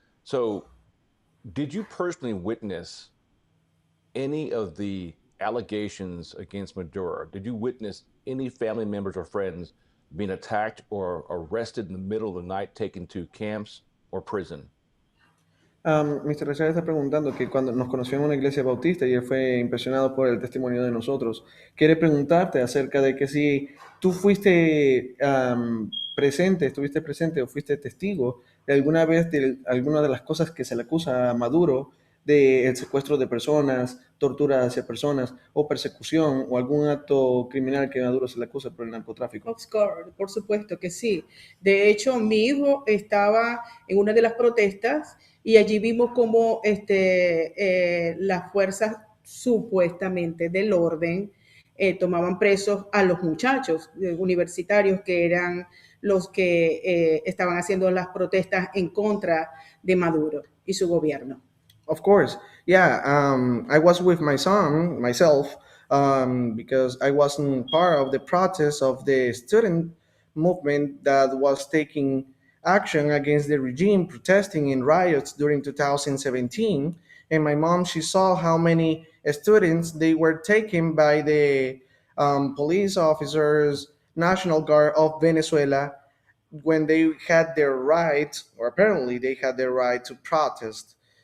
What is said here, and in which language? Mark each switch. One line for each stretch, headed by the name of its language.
English: So, did you personally witness any of the allegations against Maduro? Did you witness any family members or friends being attacked or arrested in the middle of the night, taken to camps or prison? Mr.
Spanish: Rachel está preguntando que cuando nos conoció en una iglesia bautista y él fue impresionado por el testimonio de nosotros, quiere preguntarte acerca de que si tú fuiste estuviste presente o fuiste testigo de alguna vez de alguna de las cosas que se le acusa a Maduro, de el secuestro de personas, tortura hacia personas o persecución o algún acto criminal que Maduro se le acusa por el narcotráfico.
English: Of course,
Spanish: por supuesto que sí. De hecho, mi hijo estaba en una de las protestas y allí vimos cómo las fuerzas supuestamente del orden tomaban presos a los muchachos universitarios que eran los que estaban haciendo las protestas en contra de Maduro y su gobierno.
English: Of course, yeah. I was with my son, myself, because I wasn't part of the protest of the student movement that was taking action against the regime, protesting in riots during 2017. And my mom, she saw how many students they were taken by the police officers, National Guard of Venezuela, when they had their right, or apparently they had their right to protest.